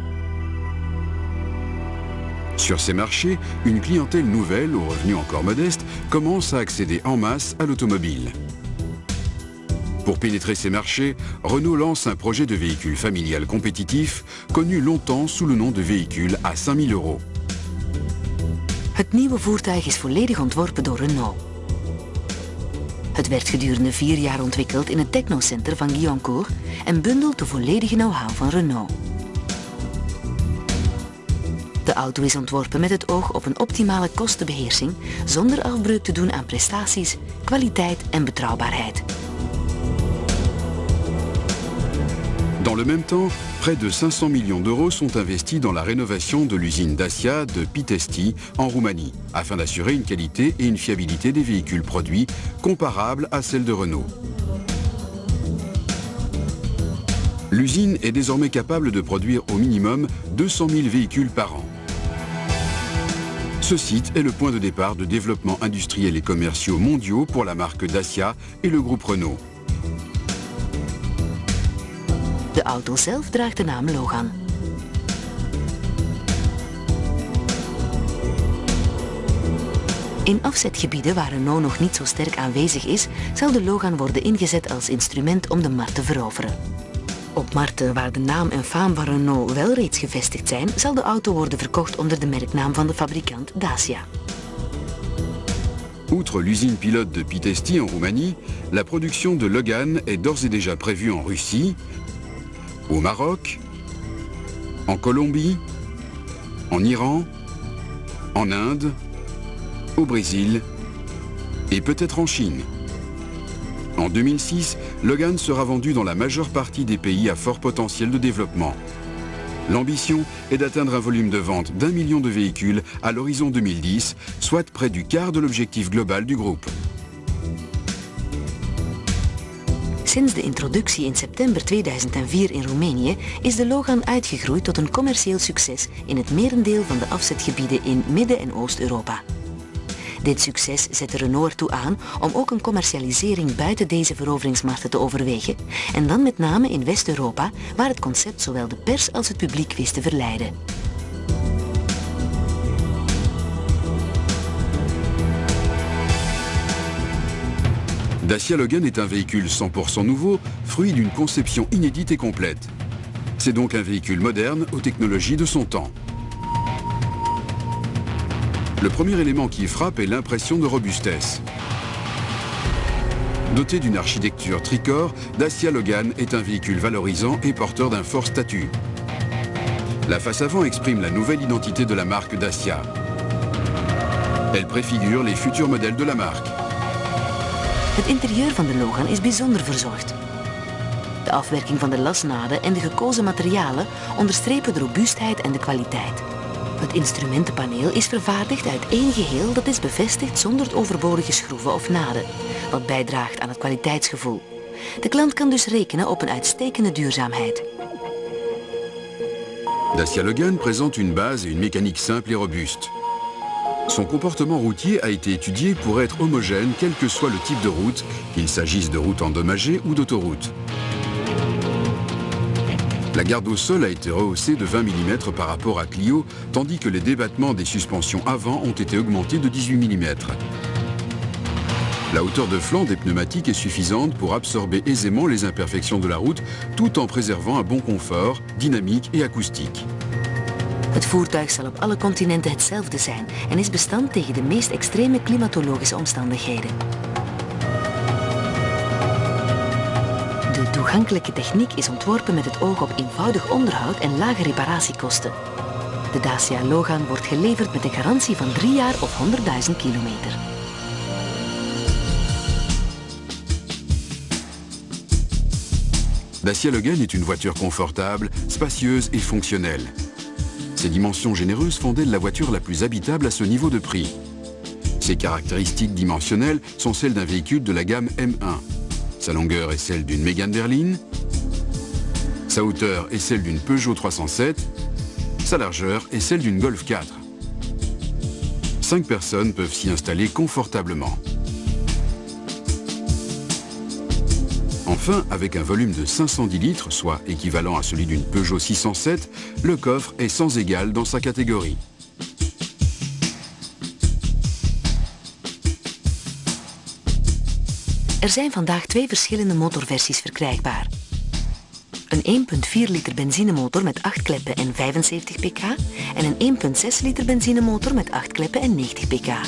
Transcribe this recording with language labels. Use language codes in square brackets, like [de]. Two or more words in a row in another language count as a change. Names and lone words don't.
[fr] Sur ces marchés, une clientèle nouvelle, aux revenus encore modestes, commence à accéder en masse à l'automobile. Pour pénétrer ces marchés, Renault lance un projet de véhicule familial compétitif, connu longtemps sous le nom de véhicule à 5 000 €. [nl] Het nieuwe voertuig is volledig ontworpen door Renault. Het werd gedurende 4 jaar ontwikkeld in het technocenter van Guyancourt en bundelt de volledige know-how van Renault. De auto is ontworpen met het oog op een optimale kostenbeheersing, zonder afbreuk te doen aan prestaties, kwaliteit en betrouwbaarheid. [fr] Dans le même temps, près de 500 millions d'euros sont investis dans la rénovation de l'usine Dacia de Pitești en Roumanie, afin d'assurer une qualité et une fiabilité des véhicules produits comparables à celles de Renault. L'usine est désormais capable de produire au minimum 200 000 véhicules par an. Ce site est le point de départ de développement industriel et commerciaux mondiaux pour la marque Dacia et le groupe Renault. [nl] De auto zelf draagt de naam Logan. In afzetgebieden waar Renault nog niet zo sterk aanwezig is, zal de Logan worden ingezet als instrument om de markt te veroveren. Op markten waar de naam en faam van Renault wel reeds gevestigd zijn, zal de auto worden verkocht onder de merknaam van de fabrikant Dacia. [fr] Outre l'usine pilote de Pitești en Roumanie, la production de Logan est d'ores et déjà prévue en Russie, au Maroc, en Colombie, en Iran, en Inde, au Brésil et peut-être en Chine. En 2006, Logan sera vendu dans la majeure partie des pays à fort potentiel de développement. L'ambition est d'atteindre un volume de vente d'1 million de véhicules à l'horizon 2010, soit près du quart de l'objectif global du groupe. [nl] Sinds de introductie in september 2004 in Roemenië is de Logan uitgegroeid tot een commercieel succes in het merendeel van de afzetgebieden in Midden- en Oost-Europa. Dit succes zette Renault ertoe aan om ook een commercialisering buiten deze veroveringsmarkten te overwegen, en dan met name in West-Europa, waar het concept zowel de pers als het publiek wist te verleiden. [fr] Dacia Logan est un véhicule 100% nouveau, fruit d'une conception inédite et complète. C'est donc un véhicule moderne aux technologies de son temps. Le premier élément qui frappe est l'impression de robustesse. Doté d'une architecture tricorps, Dacia Logan est un véhicule valorisant et porteur d'un fort statut. La face avant exprime la nouvelle identité de la marque Dacia. Elle préfigure les futurs modèles de la marque. [nl] Het interieur van de Logan is bijzonder verzorgd. De afwerking van de lasnaden en de gekozen materialen onderstrepen de robuustheid en de kwaliteit. Het instrumentenpaneel is vervaardigd uit één geheel dat is bevestigd zonder overbodige schroeven of naden, wat bijdraagt aan het kwaliteitsgevoel. De klant kan dus rekenen op een uitstekende duurzaamheid. [fr] Dacia Logan présente une base et une mécanique simple et robuste. Son comportement routier a été étudié pour être homogène quel que soit le type de route, qu'il s'agisse de route endommagée ou d'autoroute. La garde au sol a été rehaussée de 20 mm par rapport à Clio, tandis que les débattements des suspensions avant ont été augmentés de 18 mm. La hauteur de flanc des pneumatiques est suffisante pour absorber aisément les imperfections de la route, tout en préservant un bon confort, dynamique et acoustique. [nl] Het voertuig zal op alle continenten hetzelfde zijn en is bestand tegen de meest extreme klimatologische omstandigheden. De toegankelijke techniek is ontworpen met het oog op eenvoudig onderhoud en lage reparatiekosten. De Dacia Logan wordt geleverd met een garantie van 3 jaar of 100.000 kilometer. [fr] Dacia Logan est une voiture confortable, spacieuse et fonctionnelle. Ses dimensions généreuses font d'elle la voiture la plus habitable à ce niveau de prix. Ses caractéristiques dimensionnelles sont celles d'un véhicule de la gamme M1. Sa longueur est celle d'une Mégane berline, sa hauteur est celle d'une Peugeot 307, Sa largeur est celle d'une Golf 4. 5 personnes peuvent s'y installer confortablement. Enfin, avec un volume de 510 litres, soit équivalent à celui d'une Peugeot 607, le coffre est sans égal dans sa catégorie. [nl] Er zijn vandaag 2 verschillende motorversies verkrijgbaar. Een 1,4 liter benzinemotor met 8 kleppen en 75 pk en een 1,6 liter benzinemotor met 8 kleppen en 90 pk.